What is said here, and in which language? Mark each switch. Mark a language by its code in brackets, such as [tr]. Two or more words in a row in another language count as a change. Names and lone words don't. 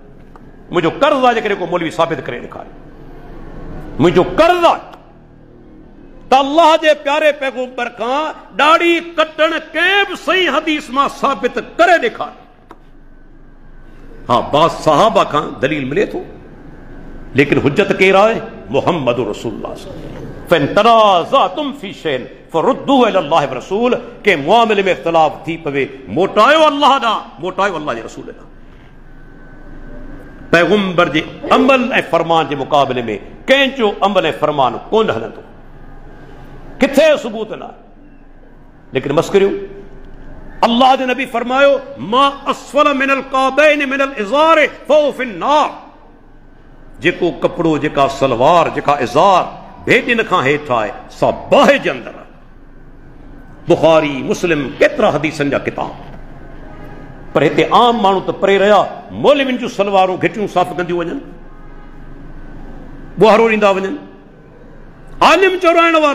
[sd] मुंहिंजो कर्ज़ आहे जेकॾहिं को मौलवी साबित करे ॾेखारे, मुंहिंजो कर्ज़ आहे त अल्लाह जे प्यारे पैगंबर खां ॾाढ़ी कटण कंहिं बि सही हदीस मां साबित करे ॾेखारे। हाँ, बाज़ सहाबा खां दलील मिले थो, लेकिन हुज्जत केर आहे? मुहम्मद रसूलुल्लाह। [ar] فإن تنازعتم في شيء فردوه إلى الله و رسول. [sd] के मुआमिले में इख्तिलाफ थी पवे, मोटायो अल्लाह ॾांहुं, मोटायो अल्लाह जे रसूल ॾांहुं। पैगंबर जे अमल ऐं फरमान जे मुक़ाबले में कंहिंजो अमल ऐं फरमान कोन हलंदो, किथे सबूत न आहे। लेकिन मस्करियूं, अल्लाह जे नबी फरमायो [ar] ما أسفل من الكعبين من الإزار فهو في النار. [sd] जेको कपिड़ो, जेका सलवार, जेका इज़ार भेॾिन खां हेठि आहे सा बाहि जे अंदरि आहे। बुखारी, मुस्लिम, केतिरा हदीसनि जा किताब। पर हिते आम माण्हू त परे रहिया, मौलवियुनि जूं सलवारूं घिटियूं साफ़ कंदियूं वञनि, ॿुहारो ॾींदा वञनि, आलिम चौराइण वारा।